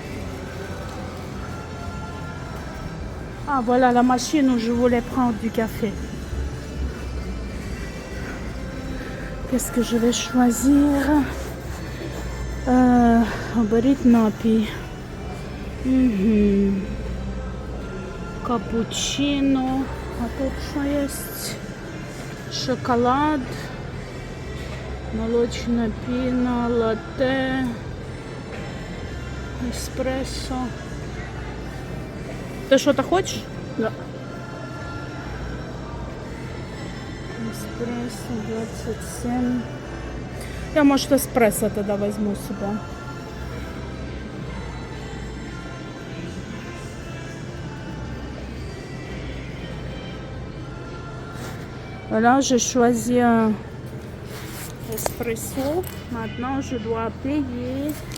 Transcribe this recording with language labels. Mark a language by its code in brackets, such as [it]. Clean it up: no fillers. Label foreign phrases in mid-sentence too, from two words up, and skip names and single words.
[fr] Ah, voilà la machine où je voulais prendre du café. Qu'est-ce que je vais choisir? Oberit napi. Cappuccino. [ru] A тут что есть? Шоколад. Молочная пена, латте. Эспрессо. Ты что-то хочешь? Да. Эспрессо 27. Я, может, эспрессо тогда возьму себе. [fr] Voilà, j'ai choisi un espresso. Maintenant, je dois payer.